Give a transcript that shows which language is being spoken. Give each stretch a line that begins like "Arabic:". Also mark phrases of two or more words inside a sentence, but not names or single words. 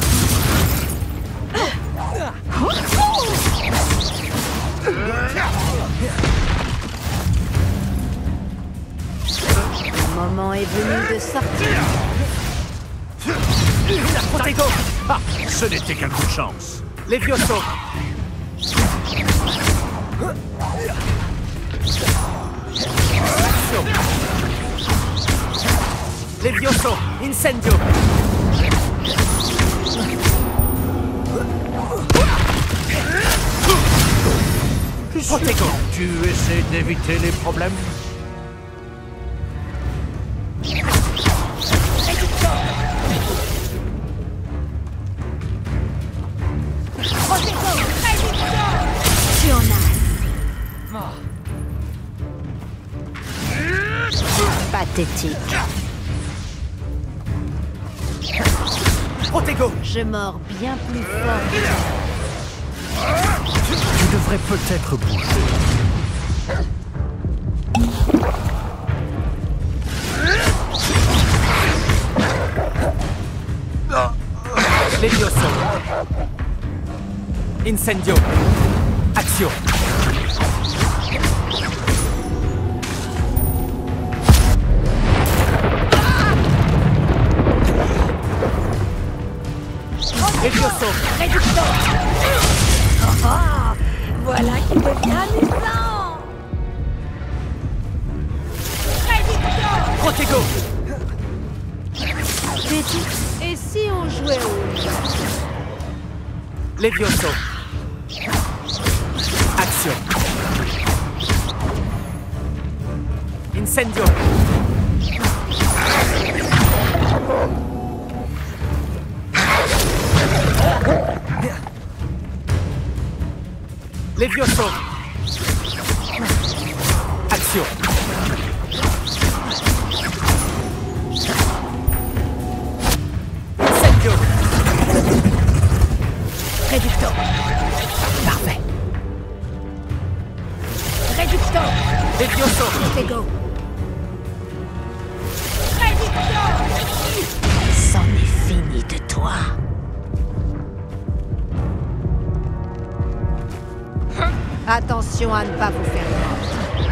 French: Le moment est venu de sortir. Protego. Ah, ce n'était qu'un coup de chance. Levioso. Levioso. Incendio. Protego. Tu essaies d'éviter les problèmes? Tu en as. Pathétique. Protego. Je mords bien plus fort. Tu devrais peut-être bouger. Levioso. Incendio. Accio. Levioso. Réducto. Oh, voilà qui devient amusant. Réducto. Protego. Et si on jouait au... Levioso. Accio. Action. Incendio. Levioso. Action. Incendio. Réductor. Parfait. Réductor. Levioso. Pego. C'en est fini de toi. Attention à ne pas vous faire mal.